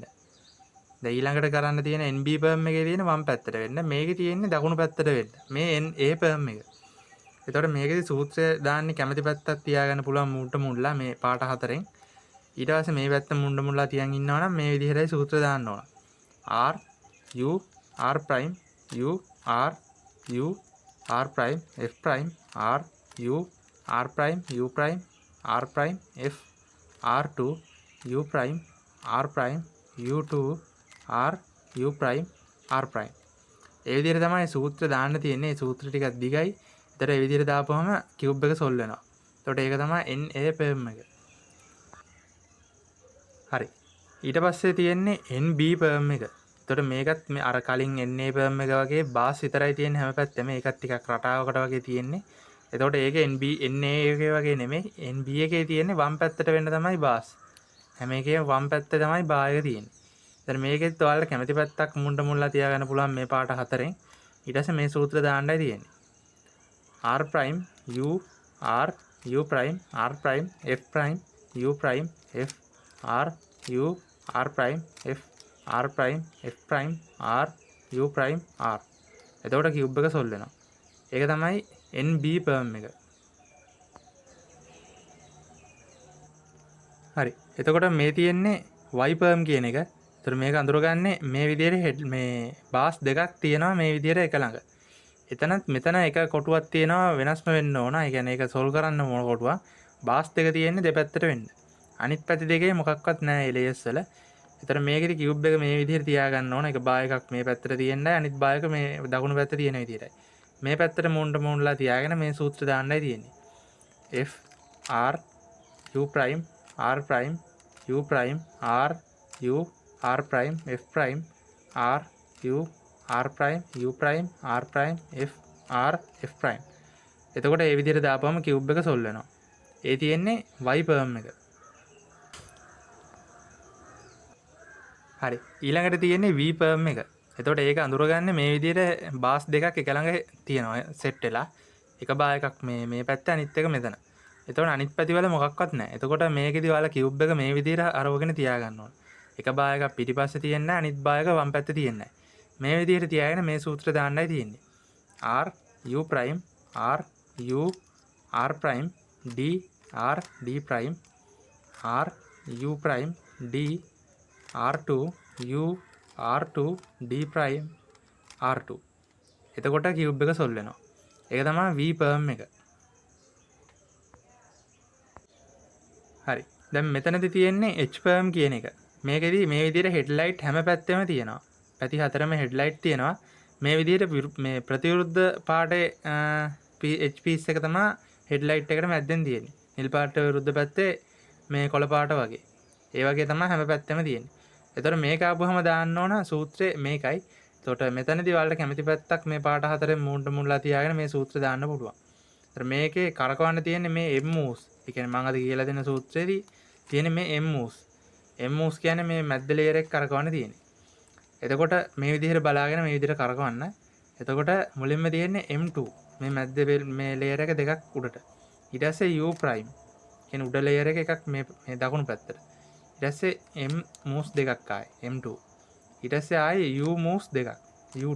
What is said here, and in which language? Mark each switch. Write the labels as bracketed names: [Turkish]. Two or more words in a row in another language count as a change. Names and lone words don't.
[Sinhala] දැන් ඊළඟට කරන්න තියෙන NB perm එකේ තියෙන වම් පැත්තට වෙන්න. මේකේ තියෙන්නේ දකුණු පැත්තට වෙන්න. මේ NA perm එක. එතකොට මේකෙදි සූත්‍රය දාන්නේ කැමැති පැත්තක් තියාගන්න පුළුවන් මුණ්ඩ මුණ්ලා මේ පාට හතරෙන්. ඊට පස්සේ මේ පැත්ත මුණ්ඩ මුණ්ලා තියන් ඉන්නවා නම් මේ විදිහටයි සූත්‍ර දාන්න ඕන. [English] R U R prime U R U R prime F prime R U R prime U prime R prime F R2 U prime R prime U2 R U prime R prime. [Sinhala] ඒ විදිහට තමයි සූත්‍ර දාන්න තියෙන්නේ. සූත්‍ර ටිකක් දිගයි. ඒතර ඒ විදිහට දාපුවම කියුබ් එක සොල්ව් වෙනවා. එතකොට ඒක තමයි NA perm එක. හරි. ඊට පස්සේ තියෙන්නේ NB perm එක. එතකොට මේකත් මේ අර කලින් NA perm එක වගේ බාස් විතරයි තියෙන්නේ හැම පැත්තෙම. මේකත් ටිකක් රටාවකට වගේ තියෙන්නේ. එතකොට ඒක NA එකේ වගේ නෙමෙයි. NB එකේ තියෙන්නේ වම් පැත්තට වෙන්න තමයි බාස්. හැම එකේම වම් පැත්තේ තමයි බා එක තියෙන්නේ. දැන් මේකෙත් ඔයාලට කැමති පැත්තක් මුණ්ඩ මුණ්ලා තියාගන්න පුළුවන් මේ පාට හතරෙන්. ඊට පස්සේ මේ සූත්‍ර දාන්නයි තියෙන්නේ. [English] R prime U R U prime R prime F prime U prime F R U R prime F R prime F prime R U prime R. [Sinhala] එතකොට කියුබ් එක සොල්ව් වෙනවා. ඒක තමයි NB perm එක. හරි. එතකොට මේ තියෙන්නේ Y perm කියන එක. එතකොට මේක අඳුරගන්නේ මේ විදිහට මේ බාස් දෙකක් තියෙනවා මේ විදිහට එක ළඟ. එතනත් මෙතන එක කොටුවක් තියෙනවා වෙනස්ම වෙන්න ඕන. ඒ කියන්නේ ඒක සොල්ව් කරන්න ඕන කොටුවක්. බාස් දෙක තියෙන්නේ දෙපැත්තට වෙන්න. අනිත් පැති දෙකේ මොකක්වත් නැහැ එලියස් වල. ඒතර මේකෙදි කියුබ් එක මේ විදිහට තියාගන්න ඕන. එක බා එකක් මේ පැත්තට තියෙන්නයි අනිත් බා එක මේ දකුණු පැත්තේ තියෙන විදිහටයි. මේ පැත්තට මූණලා තියාගෙන මේ සූත්‍ර දාන්නයි තියෙන්නේ. [English] F R U prime R prime U prime R U R prime F prime R U R prime U prime R prime F R F prime. [Sinhala] එතකොට මේ විදිහට දාපුවම කියුබ් එක සොල්ව් වෙනවා. ඒ තියෙන්නේ y perm එක. හරි. ඊළඟට තියෙන්නේ v perm එක. එතකොට ඒක අඳුරගන්නේ මේ විදිහට බාස් දෙකක් එක ළඟ තියෙනවා සෙට් වෙලා. එක බා එකක් මේ පැත්ත අනිත් එක මෙතන. එතකොට අනිත් පැති වල මොකක්වත් නැහැ. එතකොට මේකෙදි ඔයාලා කියුබ් එක මේ විදිහට අරවගෙන තියාගන්න ඕන. එක බා එකක් පිටිපස්සේ තියෙන්නේ අනිත් බා එක වම් පැත්තේ තියෙන්නේ. මේ විදිහට තියාගෙන මේ සූත්‍රය දාන්නයි තියෙන්නේ. [English] R U prime R U R prime D R D prime R U prime D R2 U R2 D prime R2. [Sinhala] එතකොට කියුබ් එක සොල්ව් වෙනවා. ඒක තමයි V perm එක. හරි. දැන් මෙතනදී තියෙන්නේ H perm කියන එක. මේකෙදි මේ විදිහට හෙඩ්ලයිට් හැම පැත්තෙම තියෙනවා. පැති හතරම හෙඩ්ලයිට් තියෙනවා. මේ විදිහට මේ ප්‍රතිවිරුද්ධ පාටේ H piece එක තමයි හෙඩ්ලයිට් එකට මැද්දෙන් තියෙන්නේ. නිල් පාට විරුද්ධ පැත්තේ මේ කොළ පාට වගේ. ඒ වගේ තමයි හැම පැත්තෙම තියෙන්නේ. එතකොට මේක ආපුවම දාන්න ඕන සූත්‍රය මේකයි. එතකොට මෙතනදී ඔයාලට කැමති පැත්තක් මේ පාට හතරෙන් මූණලා තියාගෙන මේ සූත්‍රය දාන්න පුළුවන්. එතකොට මේකේ කරකවන්න තියෙන්නේ මේ M moves. ඒ කියන්නේ මම අද කියලා දෙන සූත්‍රයේදී තියෙන්නේ මේ M moves. M moves කියන්නේ මේ මැද්ද ලේයර් එක කරකවන්න තියෙන්නේ. එතකොට මේ විදිහට බලාගෙන මේ විදිහට කරකවන්න. එතකොට මුලින්ම තියෙන්නේ M2. මේ මැද්ද මේ ලේයර් එක දෙකක් උඩට. ඊට පස්සේ U prime. කියන උඩ ලේයර් එකක් මේ දකුණු පැත්තට. ඊට පස්සේ M moves දෙකක් ආයේ M2. ඊට පස්සේ ආයේ U moves දෙකක් U2.